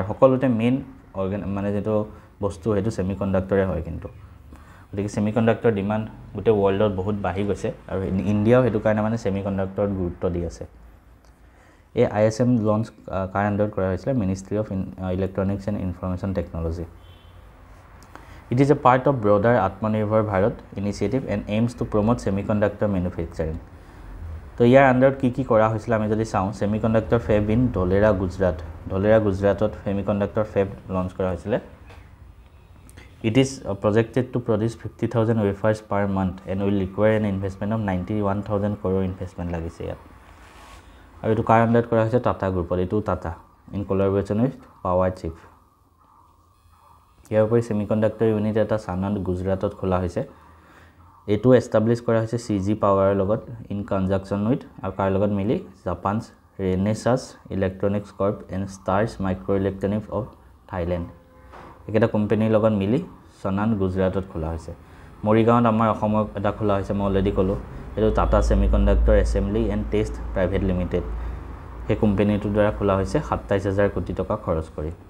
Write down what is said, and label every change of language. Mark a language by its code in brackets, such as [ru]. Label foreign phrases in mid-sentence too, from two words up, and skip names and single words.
[as] সকলোতে মেইন মানে যেটো বস্তু সেইটো সেমিকণ্ডাক্টৰে হয় কিন্তু গতিকে [en] semiconductor demand [as] গোটেই ৱৰ্ল্ডত বহুত বাঢ়ি গৈছে আৰু ইণ্ডিয়াও সেইটো কাৰণে মানে সেমিকণ্ডাক্টৰত গুৰুত্ব দি আছে এই ISM লঞ্চ কাৰ আণ্ডাৰত কৰা হৈছিল মিনিষ্ট্ৰি অফ ইলেক্ট্ৰনিক্স এণ্ড ইনফৰমেশ্যন টেকনলজি [en] It is a part of broader Atmanirbhar Bharat initiative and aims to promote semiconductor manufacturing. [as] তো ইয়াৰ আণ্ডাৰত কি কৰা হৈছিল আমি যদি চাওঁ [en] semiconductor fab in Dholera [as] গুজৰাটত সেমিকণ্ডাক্টৰ ফেব লঞ্চ কৰা হৈছিল [en] It is projected to produce 50,000 wafers per month and will require an investment of 91,000 crore investment [as] লাগিছে ইয়াত আৰু এটো কাৰ আণ্ডাৰত কৰা হৈছে টাটা গ্ৰুপত এটো টাটা [en] in collaboration with Power Chip [as] ইয়াৰ উপৰি সেমিকণ্ডাক্টৰ ইউনিট এটা সানাত গুজৰাটত খোলা হৈছে এটো এষ্টাবলিশ কৰা হৈছে CG পাৱাৰৰ লগত [en] in conjunction with [as] আৰু কাৰ লগত মিলি জাপানছ ৰেনেসাছ ইলেক্ট্ৰনিক্স কৰ্প এণ্ড ষ্টাৰ্ছ মাইক্ৰ ইলেক্ট্ৰনিক্স অফ থাইলেণ্ড একেটা কোম্পানীৰ লগত মিলি সনান গুজৰাটত খোলা হৈছে মৰিগাঁৱত আমাৰ অসমৰ এটা খোলা হৈছে মই অলৰেডি ক'লো এটো টাটা সেমিকণ্ডাক্টৰ এছেম্বলি এণ্ড টেষ্ট প্ৰাইভেট লিমিটেড সেই কোম্পানীটোৰ দ্বাৰা খোলা হৈছে 27,000 কোটি টকা খৰচ কৰি